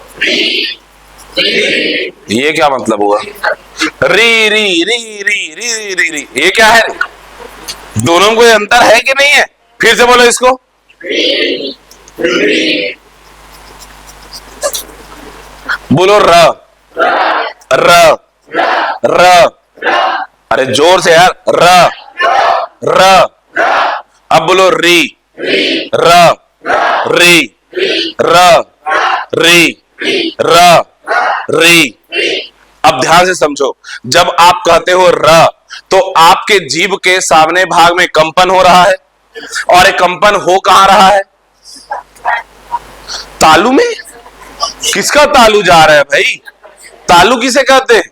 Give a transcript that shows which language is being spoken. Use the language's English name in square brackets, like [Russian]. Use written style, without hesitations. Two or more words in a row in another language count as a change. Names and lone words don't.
[Hindi] ये क्या मतलब हुआ? री री री री री री री, ये क्या है? दोनों में कोई अंतर है कि नहीं है? फिर से बोलो इसको। बोलो र र र। अरे जोर से यार। र र। अब बोलो री र री र री र री। अब ध्यान से समझो, जब आप कहते हो र तो आपके जीभ के सामने भाग में कंपन हो रहा है, और एक कंपन हो कहां रहा है? तालू में। किसका तालू जा रहा है भाई? तालू किसे कहते हैं?